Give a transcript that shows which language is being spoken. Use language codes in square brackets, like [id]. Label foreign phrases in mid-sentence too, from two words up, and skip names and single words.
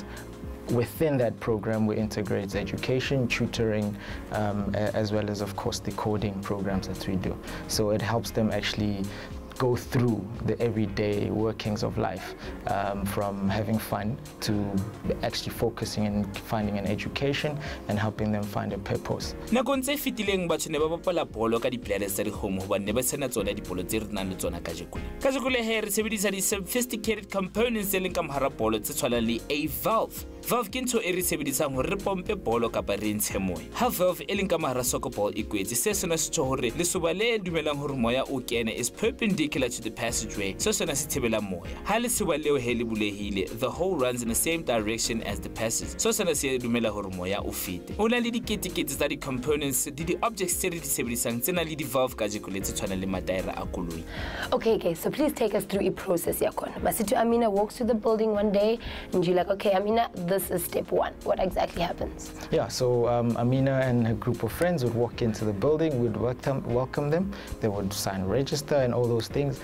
[en] Within that program, we integrate education, tutoring, as well as, of course, the coding programs that we do. So it helps them actually go through the everyday workings of life, from having fun to actually focusing and finding an education and helping them find a purpose. [st] Nakong tse fitileng batho ne ba bapala bolo ka di-players tsa di-home hobane ne ba sena tsona dibolo tse re nang le tsona kajekole he re sebedisa [en] di-sophisticated components [st] tse leng ka mohara bolo tse tshwanang le a valve. Valve ke ntho e re sebedisang hore re pompe bolo kapa re ntshe moya. Ha valve e leng ka mohara [en] soccer ball [st] e kwetse se sona se tjho hore lesoba le dumelang hore moya o kene [en] is perpendicular perpendicular to the passageway, [st] so sona se thibela moya. Ha le sewa leo he le bulehile, [en] the hole runs in the same direction as the passage, so [st] sona se dumela hore moya o fete. O na le diketekete tsa di-components di di-objects tse re di sebedisang tse na le di-valve kajeko le tse tshwana le mataere a koloi. [en] Okay, so please take us through a process yakona. Masitu Amina walks to the building one day and you're like, okay, Amina, this is step one. What exactly happens? Yeah, so Amina and her group of friends would walk into the building, we'd welcome them, they would sign register and all those things.